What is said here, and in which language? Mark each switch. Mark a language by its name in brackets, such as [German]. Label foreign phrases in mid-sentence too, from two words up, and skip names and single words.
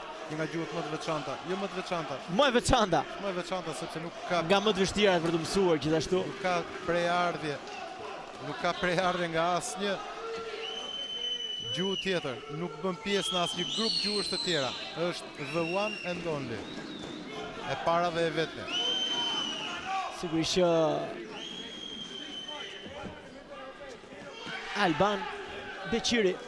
[Albanian] Një nga gjuhët më të veçanta, jo më të veçanta. Më e veçanta. Më e veçanta sepse nuk ka nga më të vështira për të mësuar gjithashtu. Nuk ka prejardhje. Nuk ka prejardhje nga asnjë gjuhë tjetër. Nuk bën pjesë në asnjë grup gjuhësh të tjera. Është [English] the one and only. [Albanian] E para dhe e vetme. Sigurisht që Alban Beqiri